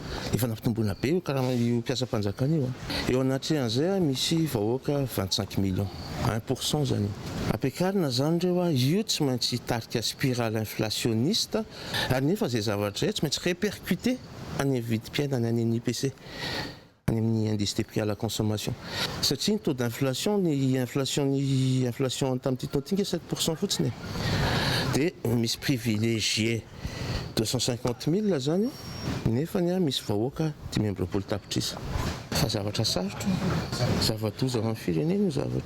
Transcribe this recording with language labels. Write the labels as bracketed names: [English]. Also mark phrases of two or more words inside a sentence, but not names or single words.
[Malagasy] Efa nampitomboana be io karaha io mpiasa mpanjakana io. Eo anatrehan'izay misy vahoaka 25 millions, 1% zany. Ampiakarina zany reo io tsy maintsy hitarika [French] spirale inflationniste [Malagasy] ary nefa izay zavatra izay tsy maintsy répercuté any vidim-piainana any IPC, any amin'ny [French] indice des prix à la consommation. [Malagasy] Satria ny [French] taux d'inflation [Malagasy] ny inflation tamin'ity taona ity 7% fotsiny. Dia misy privilégié 250 000 zany nefa ny misy vahoaka 520 tapitrisa. Fa zavatra sarotra, zava-doza amin'ny firenena zavatra.